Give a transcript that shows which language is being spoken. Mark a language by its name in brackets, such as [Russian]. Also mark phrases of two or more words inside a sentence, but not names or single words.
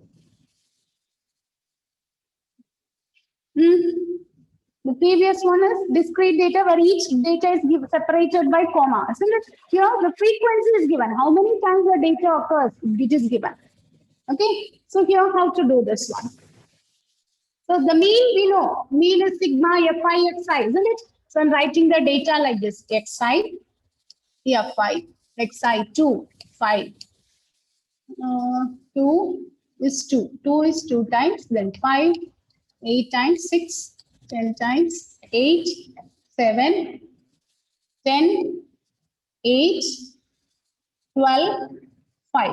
[English] The previous one is discrete data where each data is separated by comma. Isn't it? Here, the frequency is given. How many times the data occurs, it is given. Okay, so here how to do this one. So the mean we know, mean is sigma fi xi, isn't it? So I'm writing the data like this: xi, fi, xi 2, 5. 2 is 2. 2 is 2 times, then 5, 8 times, 6, 10 times, 8, 7, 10, 8, 12, 5.